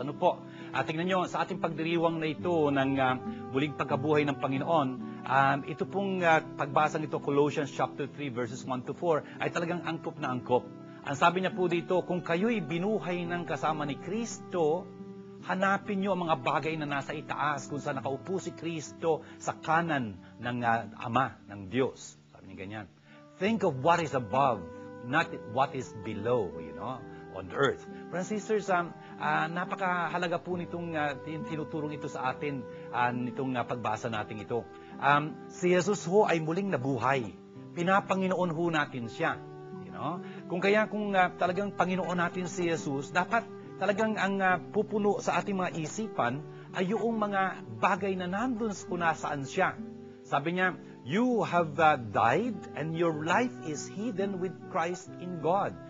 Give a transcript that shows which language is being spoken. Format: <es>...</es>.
<tl>Tingnan nyo, sa ating pagdiriwang na ito ng muling pagkabuhay ng Panginoon, ito pong pagbasang ito, Colossians chapter 3 verses 1 to 4, ay talagang angkop na angkop. Ang sabi niya po dito, kung kayo'y binuhay ng kasama ni Kristo, hanapin nyo ang mga bagay na nasa itaas kung saan nakaupo si Kristo sa kanan ng Ama, ng Diyos. Sabi niya ganyan.</tl> <en>Think of what is above, not what is below, on earth. Brothers and sisters,</en> <tl>napakahalaga po nitong tinuturong ito sa atin, nitong pagbasa natin ito. Si Jesus ho ay muling nabuhay. Pinapanginoon ho natin siya. Kung talagang Panginoon natin si Jesus, dapat talagang ang pupuno sa ating mga isipan ay yung mga bagay na nandun kung nasaan siya. Sabi niya,</tl> <en>you have died and your life is hidden with Christ in God.</en>